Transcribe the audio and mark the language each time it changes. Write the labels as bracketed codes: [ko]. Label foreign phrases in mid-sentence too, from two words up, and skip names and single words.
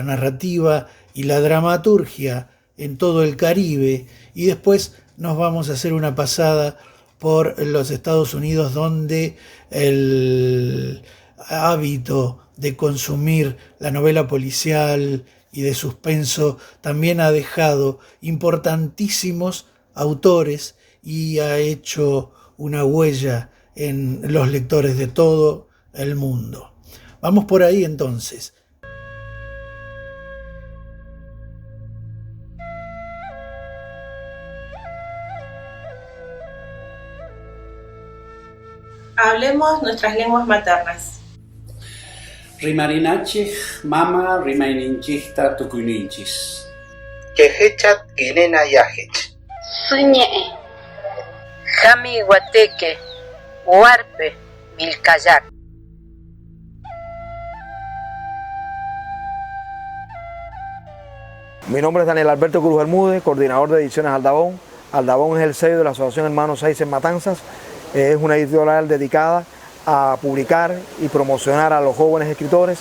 [es] narrativa y la dramaturgia en todo el Caribe, y después nos vamos a hacer una pasada por los Estados Unidos, donde el hábito de consumir la novela policial y de suspenso también ha dejado importantísimos autores y ha hecho una huella en los lectores de todo el mundo. Vamos por ahí entonces. Hablemos nuestras lenguas maternas. [qu] Rimarinachej, mama, rimaininchista, tukuninchis. Quejechat, quinena yajech. [es] Suñe, Jami Guateque, Huarpe, Milcayac. Mi nombre es Daniel Alberto Cruz Bermúdez, coordinador de Ediciones Aldabón. Aldabón es el sello de la Asociación Hermanos Saiz en Matanzas. Es una editorial dedicada a publicar y promocionar a los jóvenes escritores.